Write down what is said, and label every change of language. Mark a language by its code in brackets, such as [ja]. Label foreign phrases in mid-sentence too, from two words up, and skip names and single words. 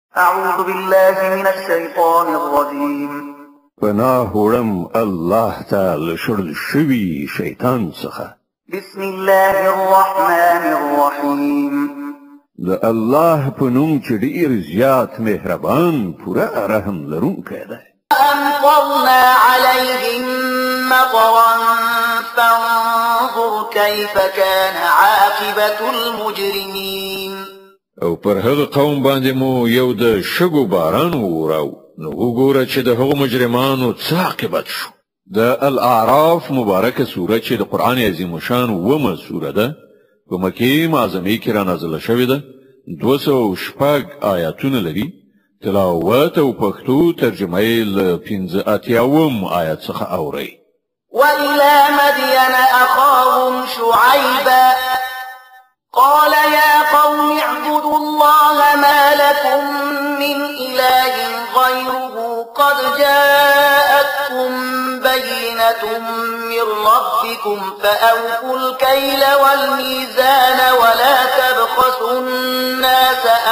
[ar] أعوذ بالله من الشيطان الرجيم. [ps] پناهوړم الله تعالی شړل شوی شیطان څخه. [ar] بسم الله الرحمن الرحيم. [ps] د الله په نوم چې ډېر زیات مهربان پوره رحم لرونکی دی. [ar] أمطرنا عليهم مطرا فانظر كيف كان عاقبة المجرمين. [ps] او پر هغه قوم باندې مو یو د شګو باران وراو، نو وګوره چې د هغو مجرمانو څه عاقبت شو. د الاعراف مبارکه سوره چې د قرآن عظیم شان ومه سوره ده، په مکې معظمې کې را نازله شوې ده. 206 آیاتونه لري. تلاوت او پښتو ترجمه یې له 85 آیات څخه اوري. [ar] وإلى مدين أخاهم شعيبا قال يا قوم اعبدوا الله ما لكم من إله غيره قد جاءتكم بينة من ربكم فأوفوا الكيل والميزان ولا تبخسوا الناس